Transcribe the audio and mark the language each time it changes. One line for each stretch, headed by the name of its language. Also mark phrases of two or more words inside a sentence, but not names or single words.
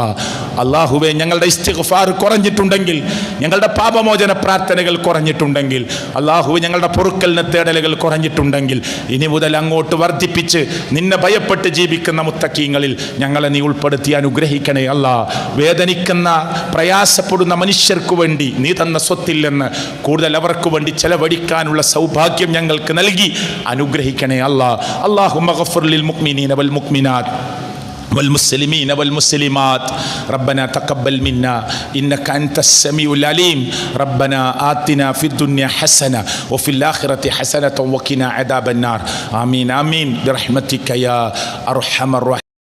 Malayalam: അല്ലാഹുവേ, ഞങ്ങളുടെ ഇസ്തിഗ്ഫാർ കുറഞ്ഞിട്ടുണ്ടെങ്കിൽ, ഞങ്ങളുടെ പാപമോചന പ്രാർത്ഥനകൾ കുറഞ്ഞിട്ടുണ്ടെങ്കിൽ, അല്ലാഹുവേ, ഞങ്ങളുടെ പൊറുക്കലിന് തേടലുകൾ കുറഞ്ഞിട്ടുണ്ടെങ്കിൽ, ഇനി മുതൽ അങ്ങോട്ട് വർദ്ധിപ്പിച്ച് നിന്നെ ഭയപ്പെട്ട് ജീവിക്കുന്ന മുത്തക്കീങ്ങളിൽ ഞങ്ങളെ നീ ഉൾപ്പെടുത്തി അനുഗ്രഹിക്കണേ അല്ലാ. വേദനിക്കുന്ന പ്രയാസപ്പെടുന്ന മനുഷ്യർക്ക് വേണ്ടി നീ തന്ന സ്വത്തിൽ നിന്ന് കൂടുതൽ അവർക്ക് വേണ്ടി ചെലവഴിക്കാനുള്ള സൗഭാഗ്യം ഞങ്ങൾക്ക് നൽകി അനുഗ്രഹിക്കണേ അല്ലാ.
Arabic: اللهم اغفر للمؤمنين والمؤمنات والمسلمين والمسلمات ربنا تقبل منا إنك أنت السميع العليم ربنا آتنا في الدنيا حسنة وفي الآخرة حسنة وقنا عذاب النار آمين آمين برحمتك يا أرحم الراحمين.